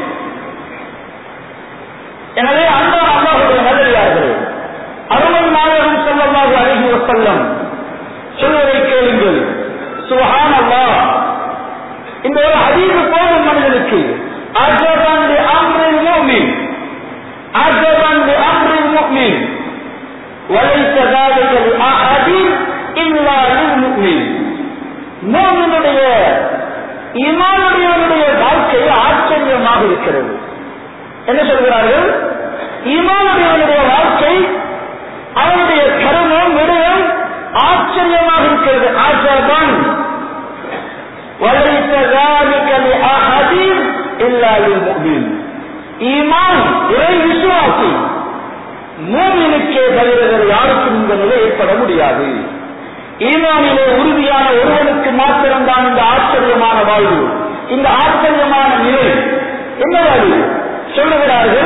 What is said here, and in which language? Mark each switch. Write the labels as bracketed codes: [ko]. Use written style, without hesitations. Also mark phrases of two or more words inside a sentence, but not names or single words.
[ta] எனவே அன்பான அல்லாஹ்வுடைய நல்லடியார்களே, அருமை நாயகம் [ar] صلى الله عليه وسلم [ta] சொல்வதை கேளுங்கள். சுப்ஹானல்லாஹ். இந்த ஒரு ஹதீஸ் போதும் மனிதனுக்கு. [ar] عجبا لأمر المؤمن، عجبا لأمر المؤمن وليس ذلك لأحد إلا للمؤمن. [ta] மூமினுடைய ஈமானுடையவனுடைய வாழ்க்கை ஆச்சரியமாக இருக்கிறது. என்ன சொல்கிறார்கள்? ஈமானுடையவனுடைய வாழ்க்கை, அவனுடைய கருமம், விடயம் ஆச்சரியமாக இருக்கிறது. [ar] عجبا وليس ذلك لأحد إلا للمؤمن. [ta] ஈமான் இறை விசுவாசி மூமினுக்கே தவிர யாருக்கும் இந்த நிலை ஏற்பட முடியாது. ஈமானிலே உறுதியான ஒருவனுக்கு மாத்திரம்தான் இந்த ஆச்சரியமான வாழ்வு, இந்த ஆச்சரியமான நிலை. என்ன வாழ்வு சொல்லுகிறார்கள்?